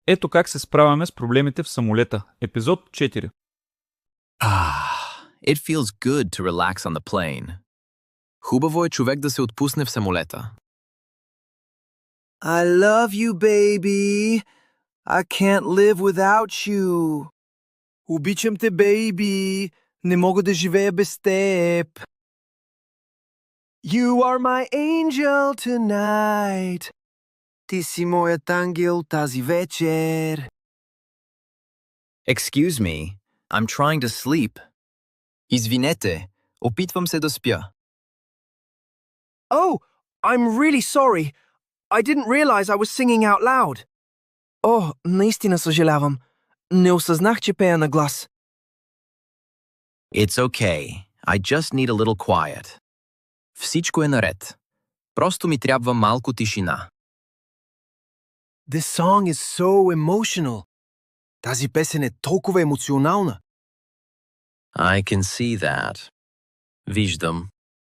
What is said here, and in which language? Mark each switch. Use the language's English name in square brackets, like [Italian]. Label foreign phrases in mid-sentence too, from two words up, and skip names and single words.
[Bulgarian] Ето как се справяме с проблемите в самолета. Епизод 4. [English] It feels good to relax on the plane. [Bulgarian] Хубаво е човек да се отпусне в самолета. [English] I love you, baby. I can't live without you. [Bulgarian] Обичам те, бейби. Не мога да живея без теб. [English] You are my angel tonight. [Bulgarian] Ти си моят ангел тази вечер. [English] Excuse me, I'm trying to sleep. [Bulgarian] Извинете, опитвам се да спя. [English] Oh, I'm really sorry. I didn't realize I was singing out loud. [Bulgarian] О, наистина съжалявам. Не осъзнах, че пея на глас. [English] It's okay. I just need a little quiet. [Bulgarian] Всичко е наред. Просто ми трябва малко тишина. [English] This song is so emotional. [Bulgarian] Тази песен е толкова емоционална. [English] I can see that. [Bulgarian] Виждам.